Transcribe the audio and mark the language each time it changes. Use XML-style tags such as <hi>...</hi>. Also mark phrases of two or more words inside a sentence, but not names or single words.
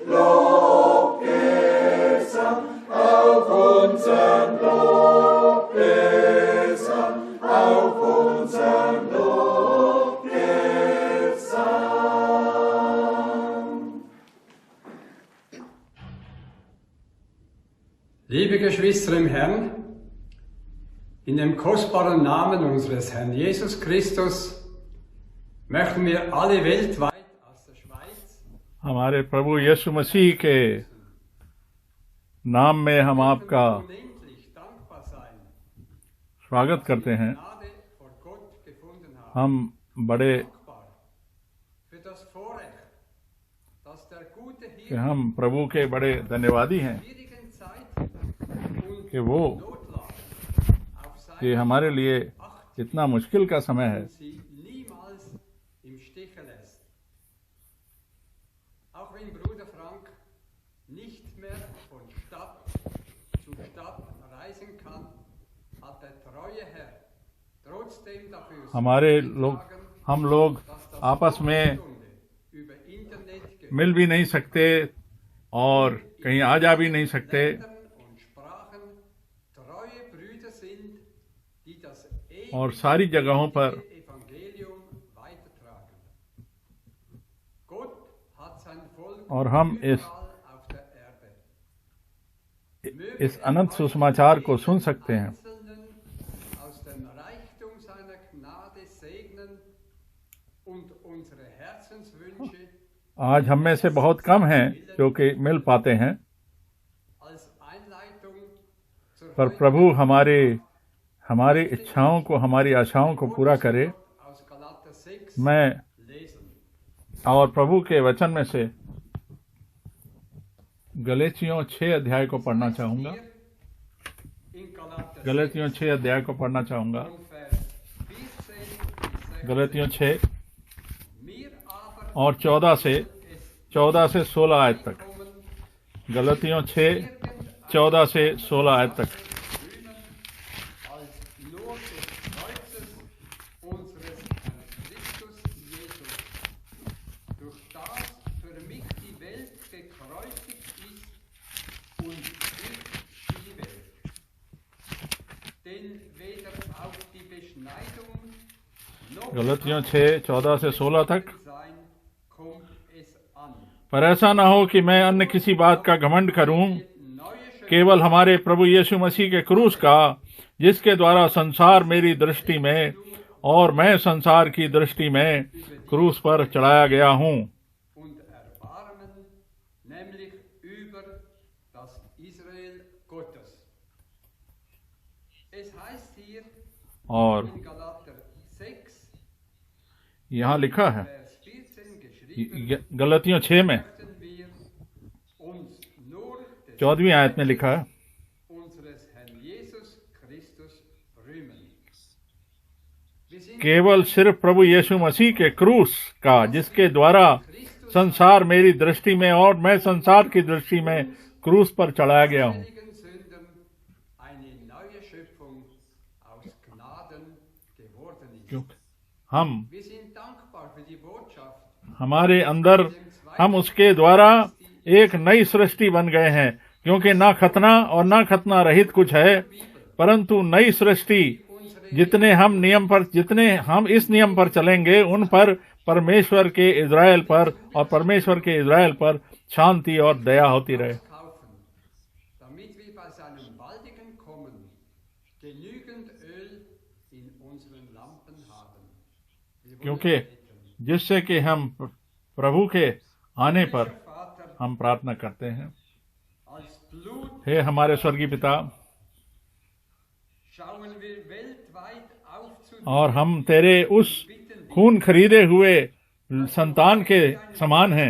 <de>Lobgesang, auch unseren Lobgesang, auch unseren Lobgesang. Liebe Geschwister im Herrn, in dem kostbaren Namen unseres Herrn Jesus Christus möchten wir alle weltweit aus der Schweiz</de> <hi>हमारे प्रभु यीशु मसीह के नाम में हम आपका</hi> <de>unendlich dankbar sein,</de> <hi>स्वागत करते हैं।</hi> <de>Gnade vor Gott gefunden haben.</de> <hi>हम बड़े</hi> <de>Dankbar für das Vorrecht, dass der gute</de> <hi>कि</hi> <de>Hirte</de> <hi>हम प्रभु के बड़े धन्यवादी हैं</hi> <de>in schwierigen Zeiten und</de> <hi>कि वो</hi> <de>Notlagen auf</de> <hi>कि</hi> <de>seine</de> <hi>हमारे लिए इतना मुश्किल का समय है</hi> <de>sie niemals im Stiche lässt. Auch wenn Bruder Frank nicht mehr von Stadt zu Stadt reisen kann, hat der treue Herr trotzdem dafür</de> <hi>हम लोग आपस में</hi> <de>über Internet</de> <hi>मिल भी नहीं सकते और कहीं आ जा भी नहीं सकते,</hi> <de>und Sprachen treue Brüder sind, die das</de> <hi>और सारी जगहों पर</hi> <de>Evangelium weitertragen. Gott hat sein Volk</de> <hi>और हम</hi> <de>überall auf der Erde.</de> <hi>इस अनंत सुसमाचार को सुन सकते हैं।</hi> <de>Einzelnen aus dem Reichtum seiner Gnade segnen und unsere Herzenswünsche</de> <hi>आज हम में से बहुत कम हैं जो कि मिल पाते हैं,</hi> <de>als Einleitung zur</de> <hi>पर प्रभु हमारी इच्छाओं को, हमारी आशाओं को पूरा करे।</hi> <de>aus Galater 6</de> <hi>मैं</hi> <de>lesen.</de> <hi>और प्रभु के वचन में से गलातियों 6 अध्याय को पढ़ना चाहूंगा।</hi> <de>In Galater</de> <hi>गलातियों 6 अध्याय को पढ़ना चाहूंगा।</hi> <de>und Vers 14</de> <hi>गलातियों 6</hi> <de>mir aber</de> <hi>और 14 से 16 आयत तक।</hi> <de>kommen</de> <hi>गलातियों 6 14 से 16 आयत तक।</hi> <de>als Lohn des Kreuzes unseres Herrn Christus Jesus, durch das für mich die Welt gekreuzigt ist und ich für die Welt. Denn weder auf die Beschneidung noch</de> <hi>गलातियों 6 14 से 16 तक।</hi> <de>sein kommt es an.</de> <hi>पर ऐसा न हो कि मैं अन्य किसी बात का घमंड करूं,</hi> <de>Neue</de> <hi>केवल हमारे प्रभु यीशु मसीह के क्रूस का, जिसके द्वारा संसार मेरी दृष्टि में और मैं संसार की दृष्टि में क्रूस पर चढ़ाया गया हूं।</hi> <de>und Erbarmen, nämlich über das Israel Gottes. Es heißt hier</de> <hi>और</hi> <de>in Galater</de> <hi>यहाँ लिखा है</hi> <de>Vers 14 geschrieben,</de> <hi>गलतियों 6 में</hi> <de>möchten wir uns nur des</de> <hi>14वीं आयत में लिखा है,</hi> <de>unseres Herrn Jesus Christus rühmen. Wir sind</de> <hi>केवल सिर्फ प्रभु यीशु मसीह के क्रूस का, जिसके द्वारा संसार मेरी दृष्टि में और मैं संसार की दृष्टि में क्रूस पर चढ़ाया गया हूँ,</hi> <de>heiligen Sünden eine neue Schöpfung aus Gnaden geworden ist.</de> <hi>क्योंकि हम</hi> <de>Wir sind dankbar für die Botschaft,</de> <hi>हमारे अंदर हम उसके द्वारा एक नई सृष्टि बन गए हैं, क्योंकि ना खतना और ना खतना रहित कुछ है, परंतु नई सृष्टि। जितने हम इस नियम पर चलेंगे, उन पर परमेश्वर के इज़राइल पर और परमेश्वर के इज़राइल पर शांति और दया होती रहे,</hi> <de>kaufen, damit wir bei seinem baldigen Kommen genügend Öl in unseren Lampen haben. Wir wollen</de> <hi>क्योंकि</hi> <de>beten.</de> <hi>जिससे कि हम प्रभु के आने पर</hi> <de>Vater,</de> <hi>हम प्रार्थना करते हैं।</hi> <de>als Blut</de> <hi>हे हमारे स्वर्गीय पिता,</hi> <de>schauen wir weltweit auf zu</de> <hi>और हम तेरे उस खून खरीदे हुए संतान के समान हैं।</hi>